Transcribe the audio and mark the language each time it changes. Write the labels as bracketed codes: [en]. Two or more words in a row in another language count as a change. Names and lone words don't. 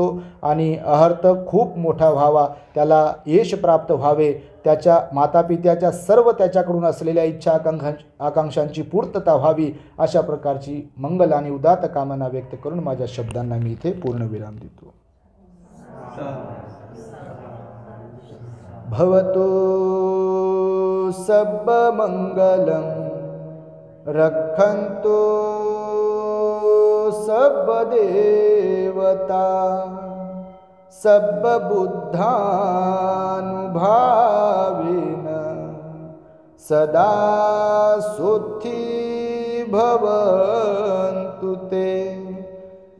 [mr] आणि अहर्त खूप मोठा व्हावा, त्याला यश प्राप्त व्हावे, त्याच्या मातापित्याच्या सर्व त्याच्याकडून असलेल्या इच्छा आकांक्षांची पूर्तता व्हावी, अशा प्रकारची मंगल आणि उदात्त कामना व्यक्त करून माझ्या शब्दांना मी इथे पूर्णविराम देतो. [pi] भवतु सब मंगलम रक्षन्तु सब देवता सब बुद्धानुभावेन सदा सुखी भवन्तु ते.